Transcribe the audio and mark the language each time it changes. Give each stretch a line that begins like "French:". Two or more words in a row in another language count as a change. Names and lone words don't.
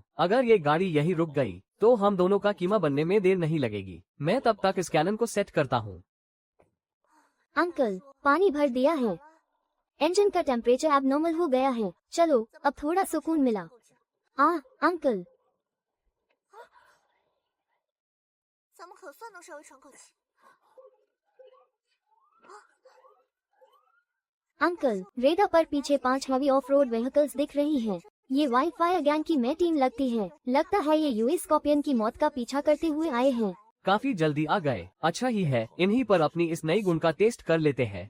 Hindi: अगर ये गाड़ी यही रुक गई तो हम दोनों का कीमा बनने में देर नहीं लगेगी। मैं तब तक इस कैनन को सेट करता हूँ। अंकल, पानी भर दिया है। इंजन का टेम्परेचर एबनॉर्मल हो गया है। चलो, अब थोड़ा सुकून मिला। अंकल,
Chinese: 咱们可算能稍微喘口气。
Hindi: अंकल, रेडा पर पीछे 5
English: heavy off road vehicles
Hindi: दिख रही हैं। ये वाइल्डफायर गैंग की मैं टीम लगती है। लगता है ये यूएस स्कॉर्पियन की मौत का पीछा करते हुए आए हैं। काफी जल्दी आ गए। अच्छा ही है, इन्हीं पर अपनी इस नई गुण का टेस्ट कर लेते हैं।